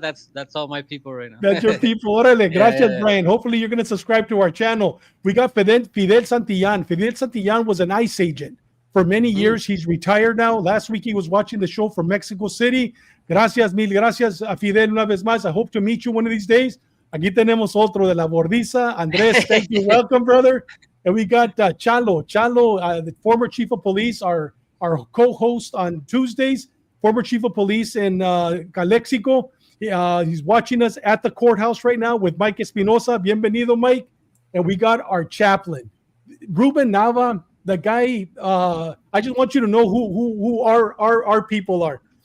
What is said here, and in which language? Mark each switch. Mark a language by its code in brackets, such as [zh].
[en] That's all my people right now. That's your people. [es] Órale, gracias, [en] yeah. Brian. Hopefully you're going to subscribe to our channel. We got Fidel Santillan. Fidel Santillan was an ICE agent. For many years, he's retired now. Last week, he was watching the show from Mexico City. [es] Gracias, mil gracias a Fidel una vez más. [en] I hope to meet you one of these days. [es] Aquí tenemos otro de la Bordiza. [en] Andres, thank you. Welcome, brother. And we got Chalo, the former chief of police, our co-host on Tuesdays, former chief of police in Calexico. He's watching us at the courthouse right now with Mike Espinosa. Bienvenido, Mike. And we got our chaplain, Ruben Nava. The guy, I just want you to know who our people are.